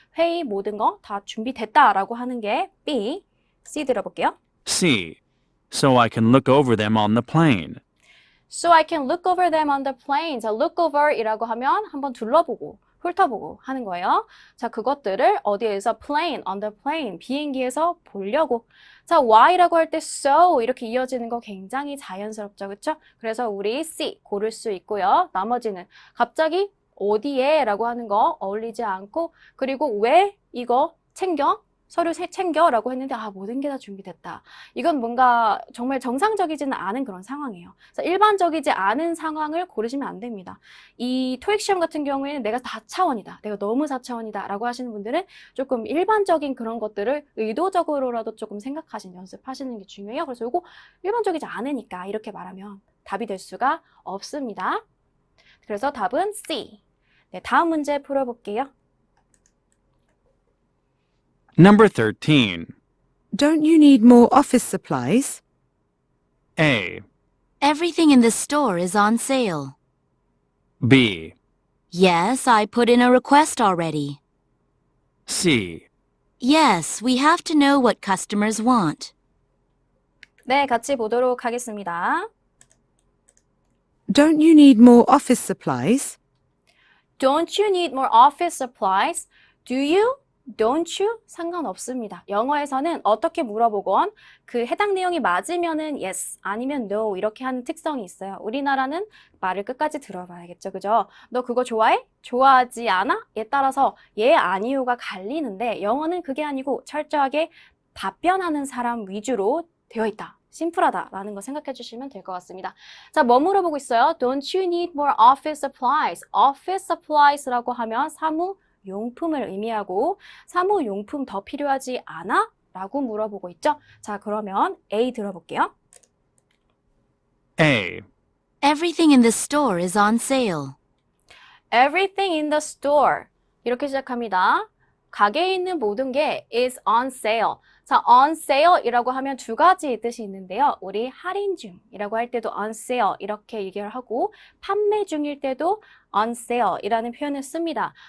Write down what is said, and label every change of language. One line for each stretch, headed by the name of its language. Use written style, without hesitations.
Korean: 회의 모든 거 다 준비됐다 라고 하는 게 B. C 들어볼게요.
English: C. So I can look over them on the plane. So I can look over them on the plane.
Korean: 자, look over 이라고 하면 한번 둘러보고, 훑어보고 하는 거예요. 자, 그것들을 어디에서 plane,
English: on the plane,
Korean: 비행기에서 보려고. 자, why라고 할 때 so 이렇게 이어지는 거 굉장히 자연스럽죠. 그렇죠? 그래서 우리 C 고를 수 있고요. 나머지는 갑자기 어디에 라고 하는 거 어울리지 않고 그리고 왜 이거 챙겨? 서류 챙겨라고 했는데 모든 게 다 준비됐다. 이건 뭔가 정말 정상적이지는 않은 그런 상황이에요. 그래서 일반적이지 않은 상황을 고르시면 안 됩니다. 이 토익 시험 같은 경우에는 내가 4차원이다. 내가 너무 4차원이다 라고 하시는 분들은 조금 일반적인 그런 것들을 의도적으로라도 조금 생각하신 연습하시는 게 중요해요. 그래서 이거 일반적이지 않으니까 이렇게 말하면 답이 될 수가 없습니다. 그래서 답은 C. 네, 다음 문제 풀어볼게요.
English: Number 13. Don't you need more office supplies? A. Everything in the store is on sale. B. Yes, I put in a request already. C. Yes, we have to know what customers want.
Korean: 네, 같이 보도록 하겠습니다.
English: Don't you need more office supplies? Don't you need more office supplies? Do you? Don't you?
Korean: 상관없습니다. 영어에서는 어떻게 물어보건 그 해당 내용이 맞으면은 yes, 아니면 no 이렇게 하는 특성이 있어요. 우리나라는 말을 끝까지 들어봐야겠죠. 그죠? 너 그거 좋아해? 좋아하지 않아? 에 따라서 예, 아니요가 갈리는데 영어는 그게 아니고 철저하게 답변하는 사람 위주로 되어 있다. 심플하다라는 거 생각해 주시면 될 것 같습니다. 자, 뭐 물어보고 있어요?
English: Don't you need more office supplies?
Korean: Office supplies라고 하면 사무용품을 의미하고 사무용품 더 필요하지 않아? 라고 물어보고 있죠. 자, 그러면 A 들어볼게요.
English: A. Everything in the store is on sale. Everything in the store.
Korean: 이렇게 시작합니다. 가게에 있는 모든 게
English: is on sale.
Korean: 자, on sale 이라고 하면 두 가지 뜻이 있는데요. 우리 할인 중이라고 할 때도 on sale 이렇게 얘기를 하고 판매 중일 때도 on sale 이라는 표현을 씁니다.